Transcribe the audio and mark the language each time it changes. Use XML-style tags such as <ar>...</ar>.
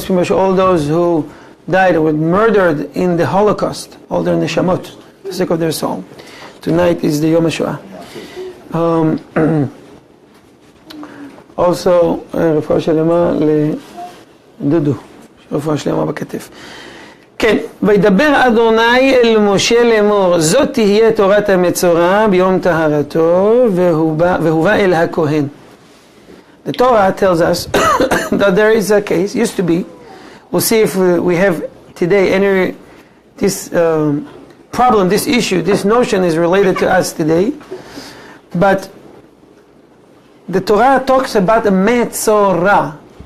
<en>All those who died or were murdered in the Holocaust, all their neshamot, for the sake of their soul. Tonight is the Yom HaShoah.</en> <he>Also, רפואה שלמה לדודו, רפואה שלמה בכתף. כן, וידבר אדוני אל משה לאמור, זאת תהיה תורת המצורע ביום טהרתו, והובא אל הכהן.</he> <en>The Torah tells us that there is a case, used to be, we'll see if we have today this problem, this issue, this notion is related to us today, but the Torah talks about a Metzora.</en>